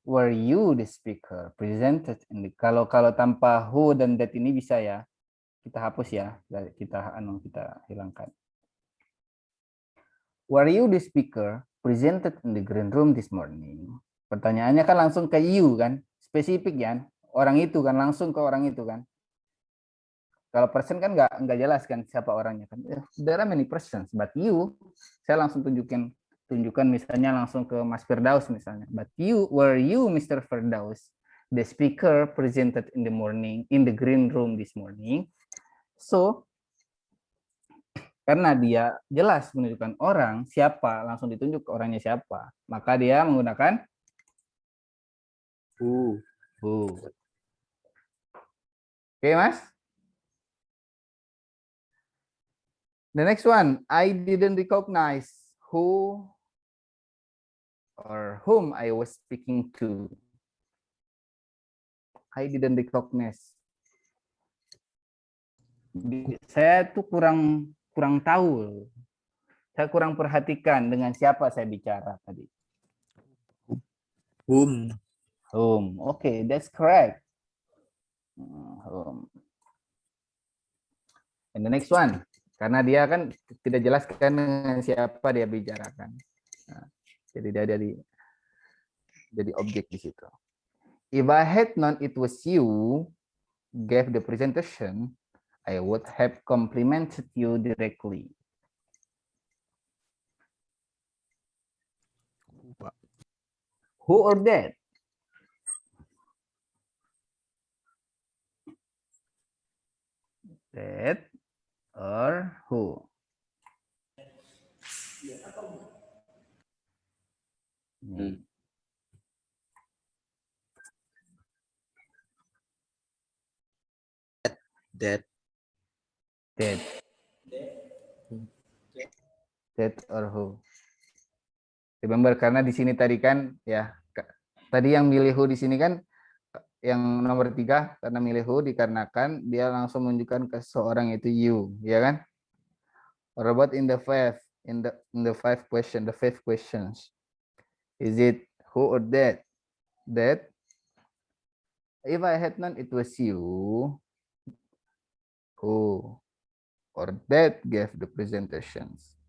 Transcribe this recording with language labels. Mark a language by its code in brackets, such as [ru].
[en] Were you the speaker presented? [id] Kalau tanpa who dan that ini bisa ya. Kita hapus ya. Kita hilangkan. [en] Were you the speaker presented in the green room this morning? [id] Pertanyaannya kan langsung ke you kan, spesifik ya. Orang itu kan langsung ke orang itu kan. Kalau person kan nggak jelas kan siapa orangnya kan. [en] There are many persons, but you, [id] saya langsung tunjukkan misalnya langsung ke Mas Firdaus misalnya. [en] But you, were you Mr. Firdaus, the speaker presented in the morning in the green room this morning? [id] So karena dia jelas menunjukkan orang siapa, langsung ditunjuk orangnya siapa, maka dia menggunakan who. Oke, Mas? [en] The next one, I didn't recognize who or whom I was speaking to. I didn't recognize. [id] Saya tuh kurang tahu. Saya kurang perhatikan dengan siapa saya bicara tadi. [en] Whom. Okay, that's correct. Whom. And the next one. [id] Karena dia kan tidak jelaskan dengan siapa dia bicarakan. Nah, jadi dia jadi objek di situ. [en] If I had known it was you gave the presentation, I would have complimented you directly. Who or that? That or who? That. That or who? [id] Remember karena di sini tadi kan ya tadi yang milih who di sini kan yang nomor 3 karena milih who dikarenakan dia langsung menunjukkan ke seorang itu you, ya kan? [en] Or about in the fifth question, the fifth questions. Is it who or that? That. If I had known it was you, who or that gave the presentations.